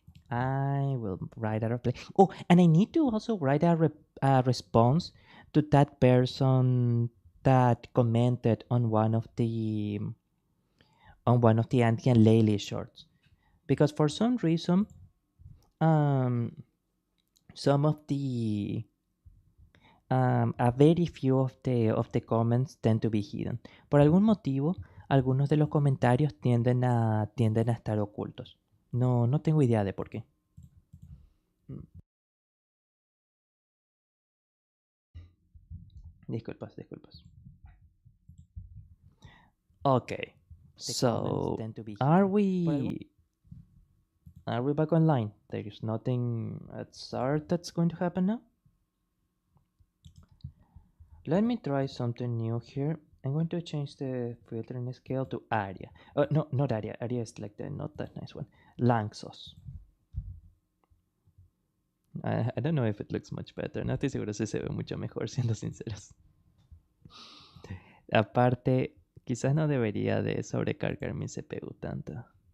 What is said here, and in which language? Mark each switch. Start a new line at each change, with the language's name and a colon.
English: I will write a reply. Oh, and I need to also write a response to that person that commented on one of the Auntie and Laylee shorts, because for some reason, um, some of the a very few of the comments tend to be hidden.
Spanish: Por algún motivo, algunos de los comentarios tienden a estar ocultos. No tengo idea de por qué. Disculpas.
English: Okay. So, are we back online? There is nothing at start that's going to happen now? Let me try something new here. I'm going to change the filtering scale to Aria. No, not Aria. Aria is like the not that nice one. Lanxos. I don't know if it looks much better.
Spanish: No estoy seguro si se ve mucho mejor, siendo sinceros. Aparte, quizás no debería de sobrecargar mi CPU tanto.